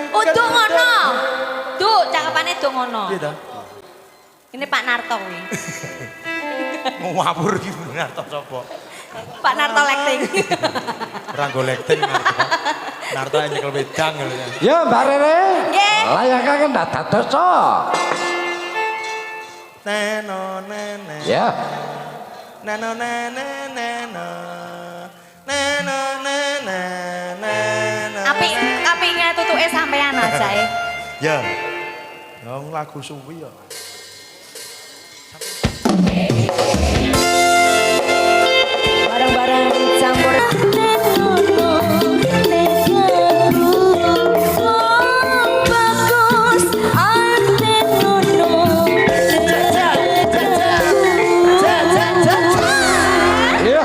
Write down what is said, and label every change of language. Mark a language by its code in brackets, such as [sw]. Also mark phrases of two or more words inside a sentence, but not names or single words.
[jv] Oh, do ngono. Duh, cakepane do ngono. Piye ta? Ini Pak Narto kuwi. Ngawur iki bener to sapa? Pak Narto Lekting. Ora golekting Narto. Narto nyekel wedang lho ya. Ya Mbak Rere. Nggih. Layang kangen dak dadoso. Neno nene. Ya. Neno nene neno. Neno nene neno. Apike tutuke sampean aja e. Ya. Wong lagu suwi ya. Bareng-bareng campur. Iya.